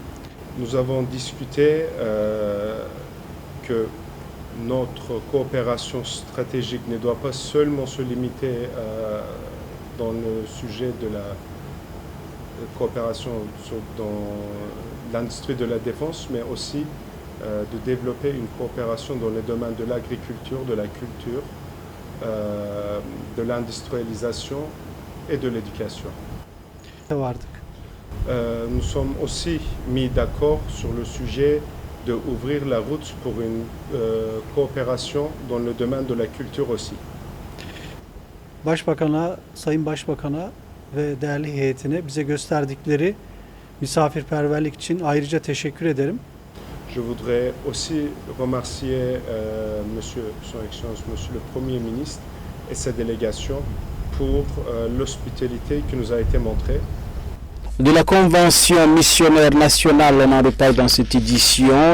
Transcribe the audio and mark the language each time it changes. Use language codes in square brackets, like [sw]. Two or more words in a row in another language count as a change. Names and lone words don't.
[fr] Nous avons discuté que notre coopération stratégique ne doit pas seulement se limiter dans le sujet de la coopération dans l'industrie de la défense, mais aussi de développer une coopération dans les domaines de l'agriculture, de la culture, de l'industrialisation et de l'éducation. Nous sommes aussi mis d'accord sur le sujet d'ouvrir la route pour une coopération dans le domaine de la culture aussi. [tr] Sayın Başbakan'a ve değerli heyetine bize gösterdikleri misafirperverlik için ayrıca teşekkür ederim. [fr] Je voudrais aussi remercier Son Excellence, Monsieur le Premier ministre et sa délégation pour l'hospitalité qui nous a été montrée. De la convention missionnaire nationale, on en reparle dans cette édition.